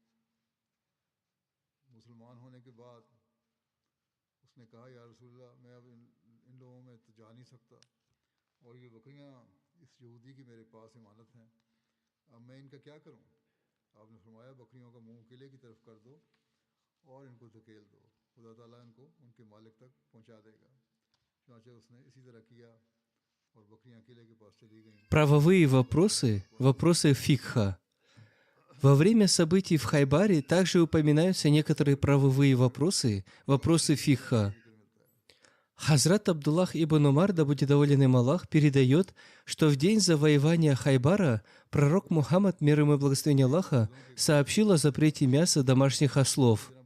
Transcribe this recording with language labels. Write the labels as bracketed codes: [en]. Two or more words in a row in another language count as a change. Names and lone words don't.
[hi] मुसलमान होने के बाद उसने कहा, [ar] يا رسول الله, [hi] मैं अब इन लोगों में तो जा नहीं सकता और ये बकरियां इस यहूदी की मेरे पास इमानत हैं, अब मैं इनका क्या करूं? आपने फरमाया, बकरियों का मुंह किले की तरफ कर दो और इनको धकेल दो, खुदा ताला इनको उनके मालिक तक पहुंचा देगा। चुनांचे उसने इसी तरह किया और बकरियां किले के पास चली गईं। [ru] Правовые вопросы, вопросы фикха. Во время событий в Хайбаре также упоминаются некоторые правовые вопросы, вопросы фикха. Хазрат Абдуллах ибн Умар, да будет доволен им Аллах, передает, что в день завоевания Хайбара пророк Мухаммад, мир ему и благословение Аллаха, сообщил о запрете мяса домашних ослов.